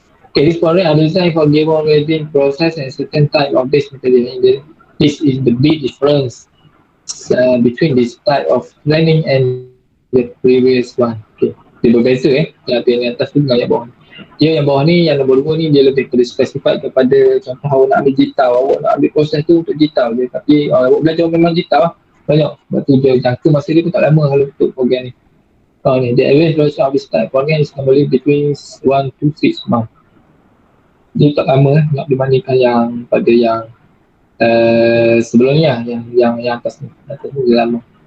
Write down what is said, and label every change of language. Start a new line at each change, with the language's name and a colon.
English: Okay, this program are designed for given welding process and certain type of this material. This is the big difference between this type of learning and the previous one.
Malay: Okay, dia berbeza yang atas tu dengan yang bawah. Dia yang bawah ni, yang nombor 2 ni, dia lebih spesified kepada contoh awak nak ambil gitar, awak nak ambil proses tu untuk gitar je, tapi awak belajar memang gitar lah banyak. Sebab tu dia jangka masa dia pun tak lama kalau untuk program ni.
English: Ni, the average duration of this type program is normally between 1 to 6 months.
Malay: Dia tak lama nak dibandingkan yang pada yang sebelumnya, yang atas ni dia lama.